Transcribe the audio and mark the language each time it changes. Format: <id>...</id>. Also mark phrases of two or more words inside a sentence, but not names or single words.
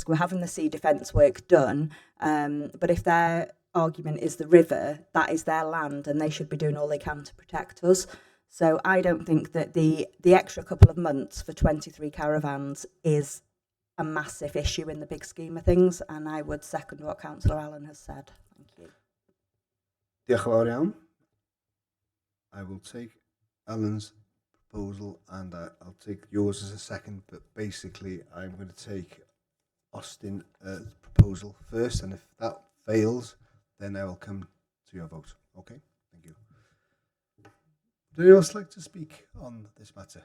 <en>We're having the sea defence work done, but if their argument is the river, that is their land, and they should be doing all they can to protect us. So I don't think that the extra couple of months for 23 caravans is a massive issue in the big scheme of things, and I would second what Councillor Allen has said. Thank you.</en> <cy>Diolch yn fawr iawn.</cy> <en>I will take Alan's proposal and I'll take yours as a second, but basically I'm going to take Austin's proposal first, and if that fails, then I will come to your vote. Okay? Thank you. Does anyone else like to speak on this matter?</en>